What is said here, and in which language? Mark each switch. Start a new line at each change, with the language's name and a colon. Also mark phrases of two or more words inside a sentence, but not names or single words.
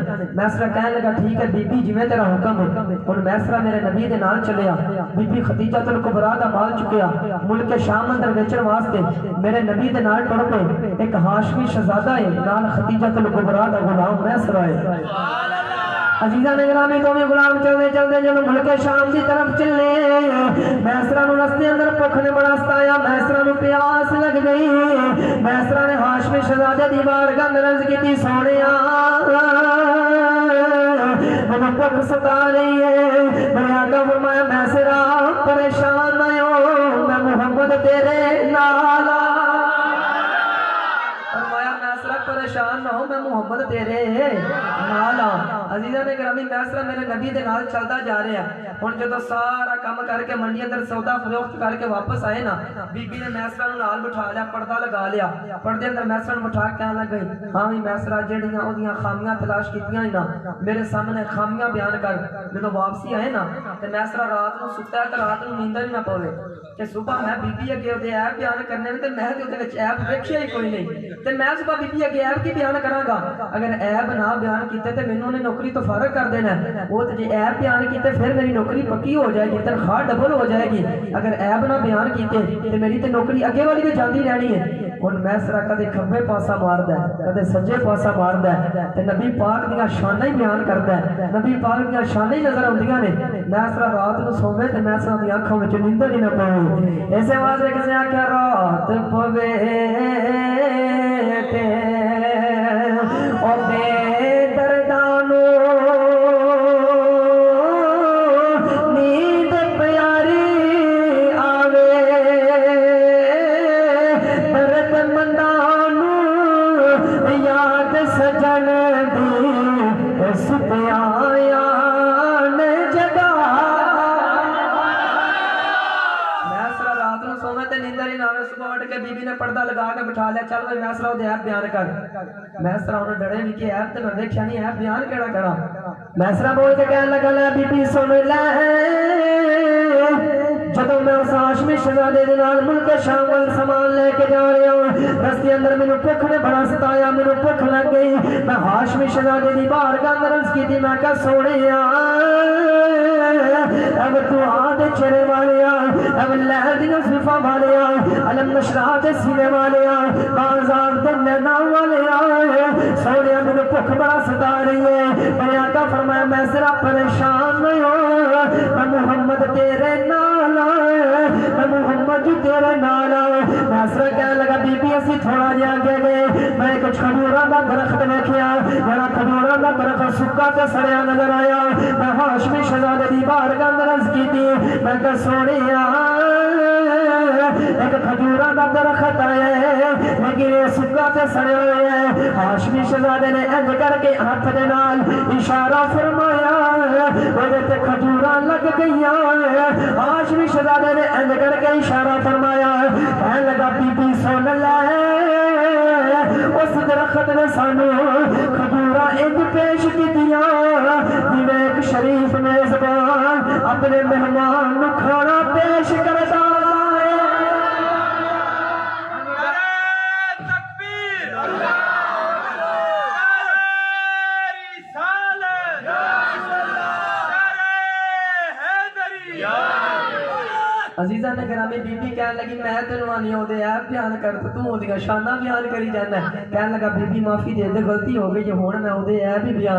Punjabi: میسرہ کہنے لگا ٹھیک ہے بی بی جویں تیرا حکم ہے۔ ہن میسرہ میرے نبی دے نال چلیا، بی بی خدیجہ الکبریٰ دا مال چکیا ملک شام اندر بیچن واسطے میرے نبی دے نال ٹر پے۔ ایک ہاشمی شہزادہ ہے نال خدیجہ الکبریٰ دا غلام میسرہ ہے۔ عزیزاں نے گرامی دونوں غلام چلتے چلتے جب ملک شام دی طرف چلے، میسرہ نو رستے اندر بھوک نے بڑا ستایا، میسرہ نو پیاس لگ گئی۔ میسرہ نے ہاشمی شہزادے دی بارگاہ میں عرض کیتی سونیا میں بھوک ستا رہی ہے۔ میرے آقا فرمایا میسرہ پریشان نہ ہو، میں محمد تیرے نال آ۔ فرمایا میسرہ پریشان نہ ہو، میں محمد تیرے نال آ۔ عزیزاں نے گرامی میسرہ میرے نبی دے نال چلدا جا رہا ہے۔ ہن جدوں سارا کام کر کے منڈی اندر سودا فروخت کر کے واپس آئے نا، بی بی نے میسرہ نو نال بٹھا لیا، پردہ لگا لیا، پردے اندر میسرہ نو بٹھا کے کہن لگ گئی ہاں وی میسرہ جڑیاں اودیاں خامیاں تلاش کیتیاں نا میرے سامنے خامیاں بیان کر۔ جدوں واپسی آئے نا تے میسرہ رات نو ستا ہے تے رات نو نیند ہی نہ پوے کہ صبح میں بی بی اگے اودے عیب بیان کرنے تے میں تے اودے وچ عیب ویکھیا ہی کوئی نہیں تے میں صبح بی بی اگے عیب کی بیان کراں گا؟ اگر عیب نہ بیان کیتے تے مینوں نے نوکری تو فارغ کر دینا ہے، وہ تے جے عیب بیان کیتے پھر میری نوکری پکی ہو جائے گی، تنخواہ ڈبل ہو جائے گی۔ اگر عیب نہ بیان کیتے تے میری تے نوکری اگے والی بھی جاندی رہنی ہے۔ ہن میسرہ کدے کھبے پاسا ماردا ہے کدے سجے پاسا ماردا ہے تے نبی پاک دیاں شاناں ہی بیان کردا ہے، نبی پاک دیاں شاناں ہی نظر آندیاں نے۔ میسرہ رات نو سوے تے میسرہ دی اکھاں وچ نیندر ہی نہ پوے۔ ایسے واسطے کسے آکھیا رات پوے تے او بے دردانو نیند پیاری آوے، درد مندانو یاد سجن دی ستیاں نے جگا۔ میسرہ رات نو سوے تے نیندر ہی نہ آوے، صبح اٹھ کے بی بی نے پردہ لگا کے بٹھا لیا، چل بھائی میسرہ دے عیب بیان کر۔ میسرہ انہوں ڈرے بھی کہ عیب تے میں ویکھیا نہیں، عیب بیان کیڑا کرا؟ میسرہ بول کے کہنے لگا لے بی بی سن لے، جدوں میں اس ہاشمی شہزادے دے نال ملک شام وال سامان لے کے جا رہا ہوں، رستے اندر مینوں بھوک نے بڑا ستایا، مینوں بھوک لگ گئی۔ میں ہاشمی شہزادے دی بارگاہ میں عرض کیتی، میں کہا سونیا اب تو آدھے چہرے والیا، اب لہر دیاں زلفاں والیا، علم نشرح دے سینے والیا، بازار دے نینا والیا، سونیا مینوں بھوک بڑا ستا رہی ہے۔ میرے آقا فرمایا میسرہ پریشان نہیں ہو، میں محمد تیرے نال، میں محمد تیرے نال۔ میسرہ کہنے لگا بی بی اسی تھوڑا جہا اگے گئے، میں ایک کھجوراں دا درخت ویکھیا، جڑا کھجوراں دا درخت سکا تے سڑیا نظر آیا۔ میں ہاشمی شہزادے دی بارگاہ میں عرض کیتی، میں کہ سونیا ایک کھجوراں دا درخت آیا ہے لیکن یہ سکا تے سڑیا ہوا ہے۔ ہاشمی شہزادے نے انج کر کے ہاتھ دے نال اشارہ فرمایا، وہ تے کھجوراں لگ گئیاں۔ ہاشمی شہزادے نے انج کر کے اشارہ فرمایا، کہنے لگا بی بی سن لے، اس درخت نے سانو کھجوراں ایک پیش کیتیاں جویں ایک شریف میزبان اپنے مہمان نو کھانا پیش کرتا ہے عزیزہ نے گرامی بی بی کہنے لگی میں تینوں آنی ہو دے ایپ بیان کر تو تم ہو دیا شانہ بیان کری جانا ہے کہنے لگا بی بی معافی دے دے غلطی ہو گئی جو ہونا میں ہو دے ایپ ہی بیان